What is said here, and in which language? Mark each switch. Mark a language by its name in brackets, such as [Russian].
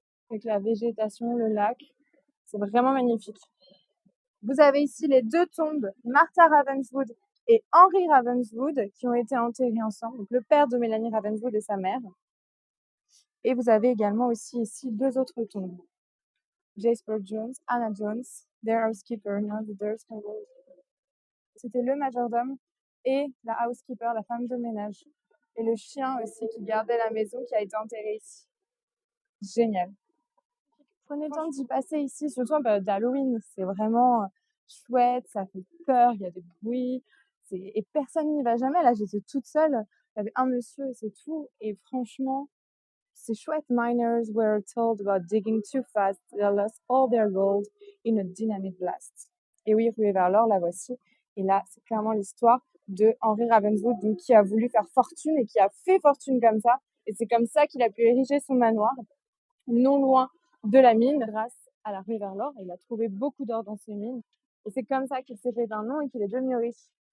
[French] Avec la végétation, le lac. C'est vraiment magnifique. Vous avez ici les deux tombes, Martha Ravenswood et Henry Ravenswood, qui ont été enterrés ensemble, donc le père de Mélanie Ravenswood et sa mère. Et vous avez également aussi ici deux autres tombes. [English] Jasper Jones, Anna Jones, their housekeeper, now the dirt covered. [French] C'était le majordome et la housekeeper, la femme de ménage. Et le chien aussi qui gardait la maison qui a été enterré ici. Génial. Prenez le temps d'y passer ici, surtout en période d'Halloween. C'est vraiment chouette, ça fait peur, il y a des bruits. Et personne n'y va jamais. Là, j'étais toute seule. Il y avait un monsieur et c'est tout. Et franchement, c'est chouette. [English] Miners were told about digging too fast. They lost all their gold in a dynamite blast. [French] Et oui, ruée vers l'or, la voici. Et là, c'est clairement l'histoire de Henry Ravenswood, donc, qui a voulu faire fortune et qui a fait fortune comme ça. Et c'est comme ça qu'il a pu ériger son manoir, non loin de la mine, grâce à la ruée vers l'or. Il a trouvé beaucoup d'or dans ses mines. Et c'est comme ça qu'il s'est fait un nom et qu'il est devenu riche.